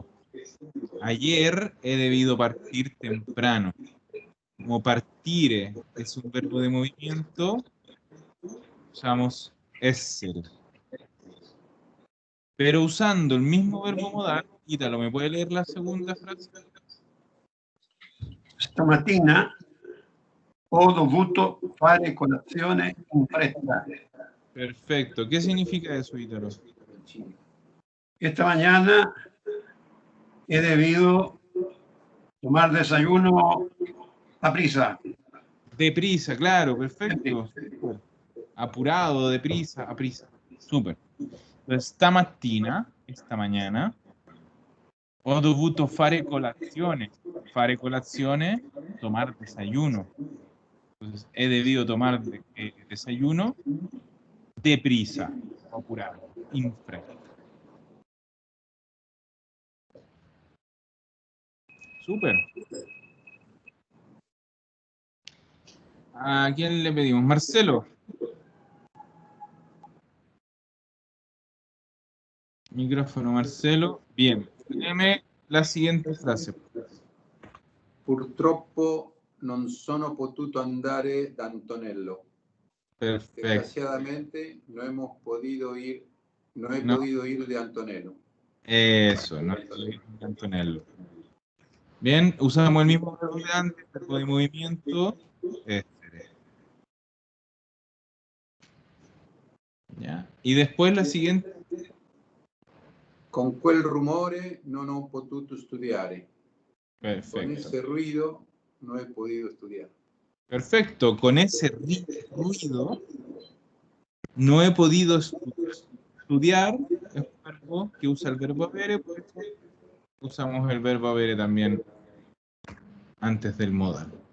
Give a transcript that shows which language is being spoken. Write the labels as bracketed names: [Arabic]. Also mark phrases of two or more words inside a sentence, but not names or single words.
[Spanish] Ayer he debido partir temprano. Como partire es un verbo de movimiento, usamos essere. Pero usando el mismo verbo modal, Ítalo, ¿me puede leer la segunda frase? [Italian] Stamattina ho dovuto fare colazione in fretta. [Spanish] Perfecto. ¿Qué significa eso, Ítalo? Esta mañana he debido tomar desayuno a prisa. Deprisa, claro, perfecto. Súper. Apurado, deprisa, a prisa. Súper. Entonces, esta mañana, [Italian] ho dovuto fare colazione. Fare colazione, [Spanish] tomar desayuno. Entonces, he debido tomar desayuno deprisa, apurado, [Italian] in fretta. [Spanish] Súper. ¿A quién le pedimos? Marcelo. Micrófono, Marcelo. Bien. Léeme la siguiente frase. [Italian] Purtroppo non sono potuto andare da Antonello. [Spanish] Perfecto. Desgraciadamente no he podido ir de Antonello. Eso, no es Antonello. Bien, usamos el mismo verbo de antes, verbo de movimiento. ¿Ya? Y después la siguiente. [Italian] Con quel rumore non ho potuto studiare. [Spanish] Con Perfecto. ese ruido no he podido estudiar. Perfecto. Con ese ruido no he podido estudiar. Es un verbo que usa el verbo avere, por eso usamos el verbo avere también antes del modal.